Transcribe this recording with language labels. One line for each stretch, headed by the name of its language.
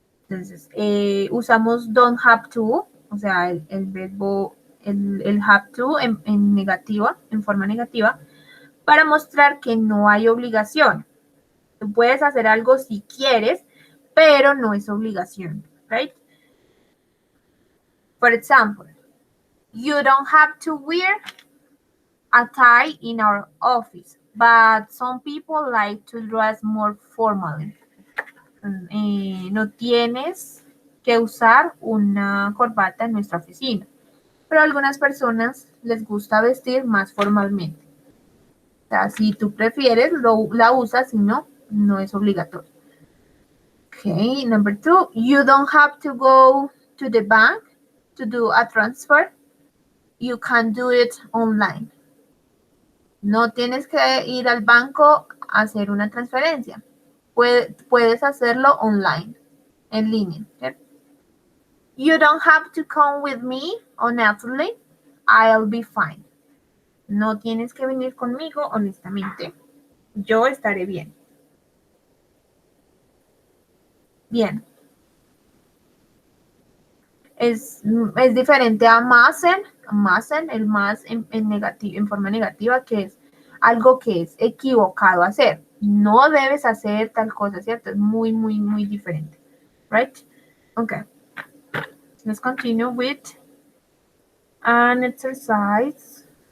Spanish: Entonces, usamos don't have to, o sea, el verbo, el have to en negativa, en forma negativa, para mostrar que no hay obligación. Tú puedes hacer algo si quieres, pero no es obligación,
English: right? For example, you don't have to wear a tie in our office, but some people like to dress more formally.
Spanish: No tienes que usar una corbata en nuestra oficina, pero a algunas personas les gusta vestir más formalmente. O sea, si tú prefieres, la usas, si no, no es obligatorio.
English: Okay, number 2, you don't have to go to the bank to do a transfer. You can do it online.
Spanish: No tienes que ir al banco a hacer una transferencia. Puedes hacerlo online, en línea. ¿Cierto?
English: You don't have to come with me, honestly. I'll be fine.
Spanish: No tienes que venir conmigo, honestamente. Yo estaré bien. Bien. Es diferente a masen, el más en forma negativa, que es algo que es equivocado hacer. No debes hacer tal cosa, ¿cierto? Es muy, muy, muy diferente.
English: Right? Okay. Let's continue with an exercise.